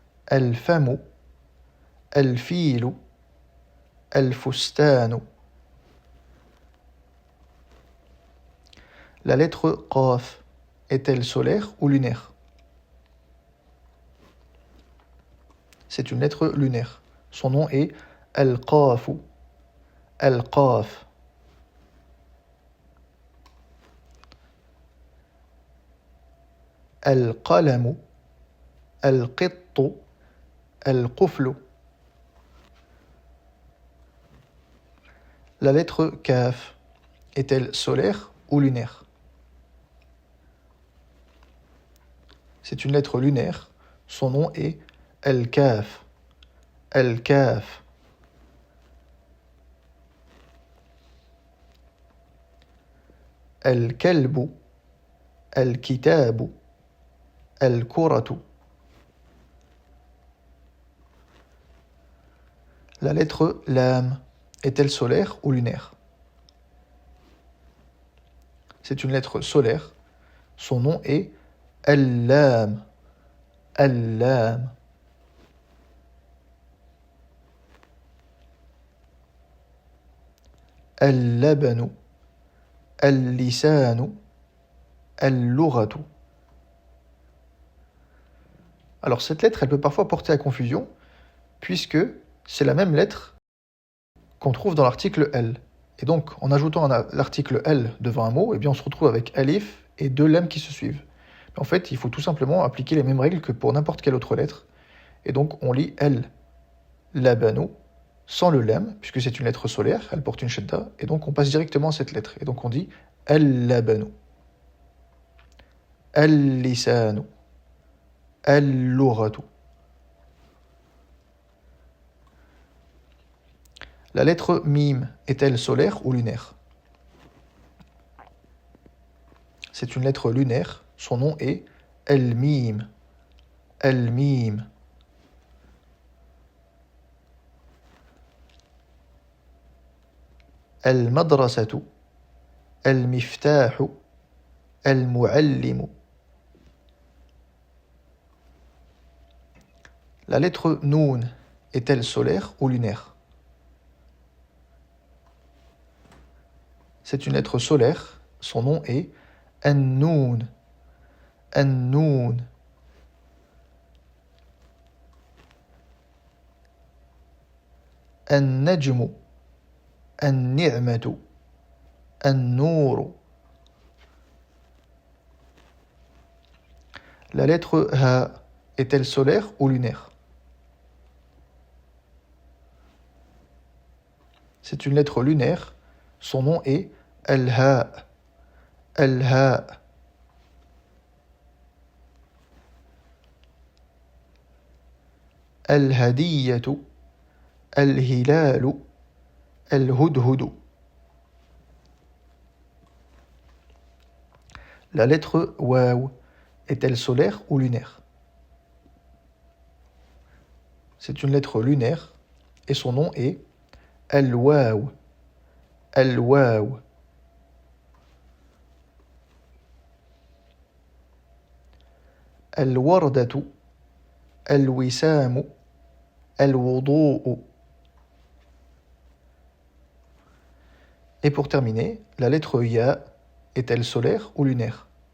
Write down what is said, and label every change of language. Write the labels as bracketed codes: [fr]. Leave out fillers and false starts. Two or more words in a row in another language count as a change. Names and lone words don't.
[ar] الفم الفيل الفستان. [fr] La lettre qaf est-elle solaire ou lunaire? C'est une lettre lunaire. Son nom est al-qaf. Al-qaf. [ar] القلم، القط، القفل. [fr] La lettre kaf est-elle solaire ou lunaire? C'est une lettre lunaire. Son nom est al-kaf. Al-kaf. [ar] الكلب، الكتاب، الكرة. [fr] La lettre lam est-elle solaire ou lunaire? C'est une lettre solaire. Son nom est al-lam. Al-lam. [ar] اللبن، اللسان، اللغة. [fr] Alors cette lettre, elle peut parfois porter à confusion, puisque c'est la même lettre qu'on trouve dans l'article L. Et donc, en ajoutant l'article L devant un mot, eh bien, on se retrouve avec alif et deux lam qui se suivent. Mais en fait, il faut tout simplement appliquer les mêmes règles que pour n'importe quelle autre lettre. Et donc, on lit L, labanu, sans le lam, puisque c'est une lettre solaire, elle porte une shadda, et donc on passe directement à cette lettre. Et donc on dit [ar] اللبن، اللسان، اللغة. [fr] La lettre mim est-elle solaire ou lunaire? C'est une lettre lunaire. Son nom est al-mim. Al-mim. [ar] المدرسة، المفتاح، المعلم. [fr] La lettre noun est-elle solaire ou lunaire? C'est une lettre solaire. Son nom est an-noun. An-noun. [ar] النجم، النعمة، النور. [fr] La lettre ha est-elle solaire ou lunaire? C'est une lettre lunaire. Son nom est al-ha. Al-ha. [ar] الهدية، الهلال، الهدهد. [fr] La lettre waw est-elle solaire ou lunaire? C'est une lettre lunaire et son nom est al-waw. Al-waw. [ar] الوردة، الوسام، الوضوء. [fr] Et pour terminer, la lettre ya est-elle solaire ou lunaire?